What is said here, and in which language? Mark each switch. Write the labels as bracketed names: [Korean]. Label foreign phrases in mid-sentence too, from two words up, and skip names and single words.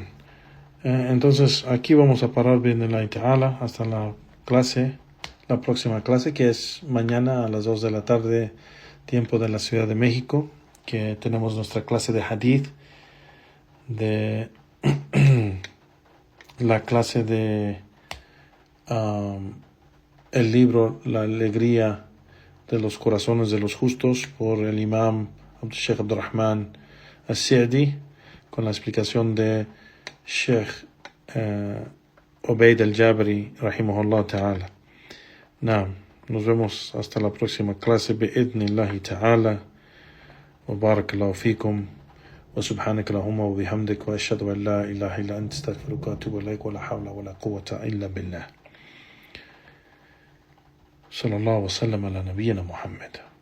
[Spanish] Entonces aquí vamos a parar bien en la ta'ala hasta la próxima clase, que es mañana a las 2 de la tarde, tiempo de la Ciudad de México, que tenemos nuestra clase de hadith, de la clase de el libro La alegría de los corazones de los justos por el imam Sheikh Abdurrahman As-Sa'di, con la explicación de Sheikh Ubaid al-Jabri [Arabic] رحمه الله تعالى. [Spanish] Nos vemos hasta la próxima clase [Arabic] بإذن الله تعالى، وبارك الله فيكم، وسبحانك اللهم وبحمدك، وأشهد أن لا إله إلا أنت أستغفرك وأتوب إليك، ولا حول ولا قوة إلا بالله. صلى الله وسلم على نبينا محمد.